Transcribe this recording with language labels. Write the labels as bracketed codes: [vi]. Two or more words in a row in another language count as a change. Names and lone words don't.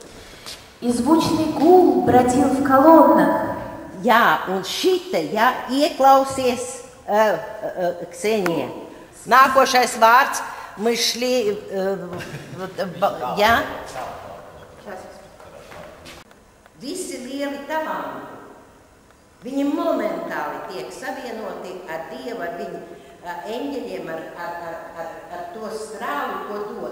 [ru] И звучный гул бродил в колоннах. [lv] Jā, un šite, jā, ieklausies, Ksenija. Nākošais vārds, [ru] мы шли, [lv] jā. Visi lieli talanti, viņi momentāli tiek savienoti ar Dievu, ar viņu eņģeļiem, ar to strāvu, ko dod.